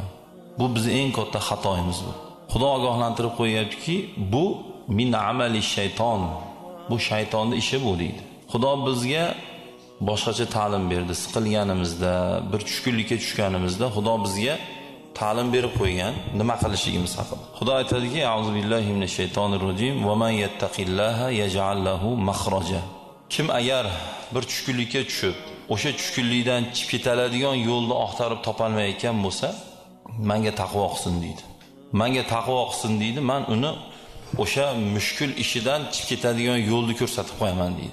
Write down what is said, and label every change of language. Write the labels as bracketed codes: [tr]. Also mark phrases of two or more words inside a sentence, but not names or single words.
[uz] Bu bizning eng katta xatoyimiz bu. Xudo ogohlantirib qo'yaptiki, bu [ar] من عمل الشيطان. [uz] Bu shaytonning ishi bu deydi. Xudo bizga boshqacha ta'lim berdi. Siqilganimizda, bir tushkunlikka tushganimizda Xudo bizga ta'lim berib qo'ygan, nima qilishimiz haqida. Xudo aytadiki, [ar] أعوذ بالله من الشيطان الرجيم ومن يتق الله يجعل له مخرجا. [uz] Kim agar bir tushkunlikka tushib, o'sha tushkunlikdan chiqib ketadigan yo'lni oqtarib topolmayotgan bo'lsa, menga taqvo qilsin deydi. Menga taqvo qilsin deydi, men uni o'sha mushkul ishidan chiqib ketadigan yo'lni ko'rsatib qo'yaman deydi.